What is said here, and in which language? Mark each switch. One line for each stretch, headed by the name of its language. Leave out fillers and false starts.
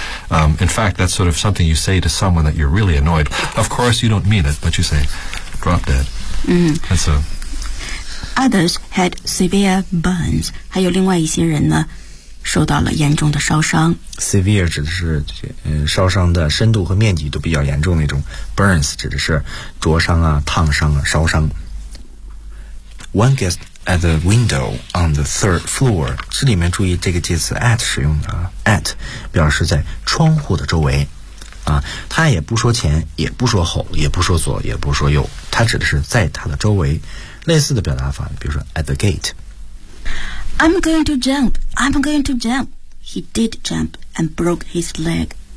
English: In fact, that's sort of something you say to someone that you're really annoyed. Of course, you don't mean it, but you say, drop dead. Mm. That's a... Others had severe burns.
Chinese: 还有另外一些人呢受到了严重的烧伤。 Severe 指的是烧伤的深度和面积都比较严重那种。 Burns 指的是灼伤啊、烫伤啊、烧伤。
English: One guest at the window on the third floor.
Chinese: 这里面注意这个介词 at 使用的啊。At 表示在窗户的周围。啊，他也不说前，也不说后，也不说左，也不说右。他指的是在他的周围。类似的表达法，比如说
English: at the gate。 I'm going to jump. I'm going to jump. He did jump and broke his leg.